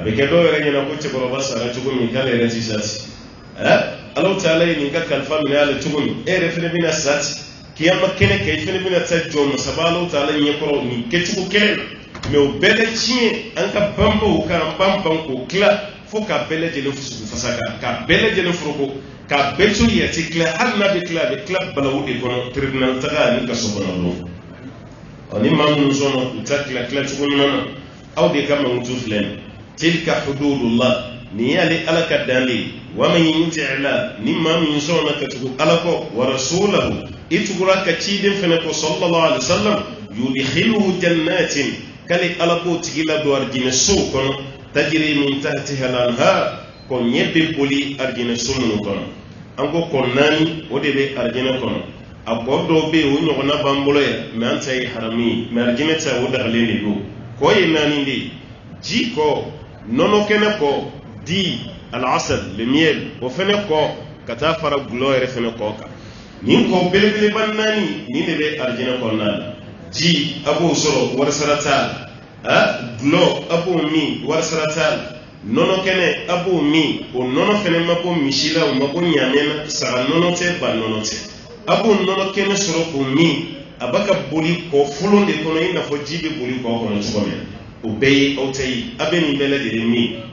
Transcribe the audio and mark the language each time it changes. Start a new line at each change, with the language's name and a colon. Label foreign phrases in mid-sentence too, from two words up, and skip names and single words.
Bambara: bɛ kɛ dɔw yɛrɛ ɲɛna ko cɛkɔrɔba sara cogo min k'ale yɛrɛ ti sa ten ala ta'ala ye nin ka kalifa minɛ ale cogo min e yɛrɛ fana bɛna sa ten kiyama kɛnɛ kɛ i fana bɛna taa jɔ masaba ala ta'ala ɲɛkɔrɔ nin kɛcogo kɛnɛ na mɛ o bɛɛ la tiɲɛ an ka banbaw k'an ban k'o tila fo k'a bɛɛ lajɛlen fusugu fasa k'a bɛɛ lajɛlen foroko k'a bɛɛ to yɛrɛ tɛ tila hali n'a bɛ tila a bɛ tila balawu de kɔnɔ tribunal taga ani kaso kɔnɔ don ni maa minnu sɔnna u ta tila cogo ɲuman na aw de ka mankutu filɛ nin
Arabic: تلك حدود الله
Bambara: ni y'ale ala ka dan de ye
Arabic: ومن يطع
Bambara: ila ni maa min sɔnna ka tugu ala kɔ
Arabic: ورسوله
Bambara: i tugura ka ciden fɛnɛ kɔ
Arabic: صلى الله عليه وسلم يدخله جنات
Bambara: kale ala k'o tigi ladon arijinɛ sow kɔnɔ
Arabic: تجري من تحتها الأنهار
Bambara: ko ɲɛ bɛ boli arijinɛ so minnu kɔnɔ an ko kɔ naani o de bɛ arijinɛ kɔnɔ a kɔ dɔw bɛ yen o ɲɔgɔnna b'an bolo yan mɛ an ta ye haramu ye mɛ arijinɛ ta o dagalen de don kɔ ye naani de ye ji kɔ nɔnɔ kɛnɛ kɔ di al-asal
French: le miel
Bambara: o fɛnɛ kɔ ka taa fara gulɔ yɛrɛ fɛnɛ kɔ kan nin kɔ belebeleba naani nin de bɛ arijinɛ kɔnɔna la ji a b'o sɔrɔ warisara t'a la gulɔ a b'o min warisara t'a la nɔnɔ kɛnɛ a b'o min o nɔnɔ fɛnɛ ma bɔ misi la o ma bɔ ɲaamɛ na saga nɔnɔ tɛ ba nɔnɔ tɛ a b'o nɔnɔ kɛnɛ sɔrɔ k'o min a b'a ka boli kɔ folon de kɔnɔ i n'a fɔ ji bɛ boli kɔ kɔnɔ cogo min o bɛɛ ye aw ta ye a bɛ nin bɛɛ lajɛlen min